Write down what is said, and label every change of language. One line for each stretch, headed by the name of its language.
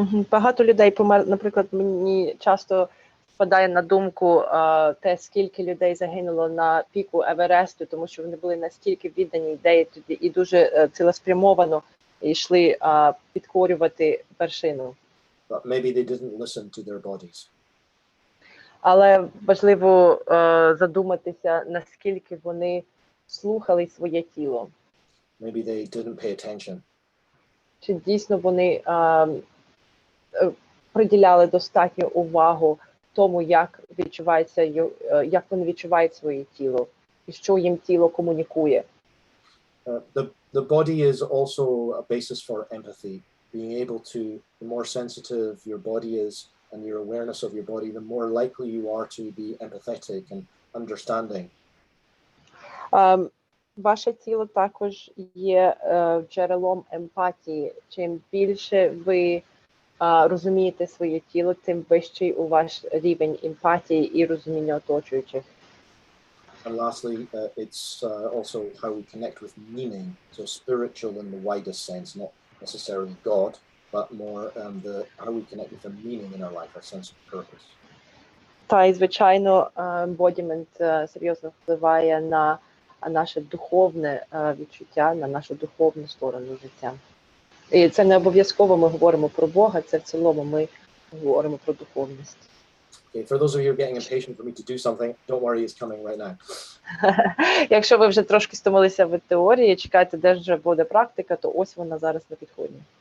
Ukrainian: Багато людей помер, наприклад, мені часто впадає на думку те, скільки людей загинуло на піку Евересту, тому що вони були настільки віддані ідеї і дуже цілеспрямовано йшли підкорювати вершину.
English: But maybe they didn't listen to their bodies.
Ukrainian: Але важливо задуматися, наскільки вони слухали своє тіло.
English: Maybe they didn't pay attention.
Ukrainian: Чи дійсно вони приділяли достатньо увагу тому, як відчувається, як вони відчувають своє тіло, і що їм тіло комунікує.
English: The body is also a basis for empathy. Being able to, the more sensitive your body is and your awareness of your body, the more likely you are to be empathetic and understanding.
Ukrainian: Ваше тіло також є джерелом емпатії. Чим більше ви розумієте своє тіло, тим вищий у ваш рівень емпатії і розуміння оточуючих.
English: And lastly, it's also how we connect with meaning, so spiritual in the widest sense, not necessarily God, but more how we connect with the meaning in our life, our sense of purpose.
Ukrainian: Та і, звичайно, embodiment серйозно впливає на наше духовне відчуття, на нашу духовну сторону життя. І це не обов'язково ми говоримо про Бога, це в цілому ми говоримо про духовність.
English: Okay, for those of you who are getting impatient for me to do something, don't worry, it's coming right now.
Ukrainian: Якщо ви вже трошки стомилися від теорії, чекайте, де ж буде практика, то ось вона зараз на підході.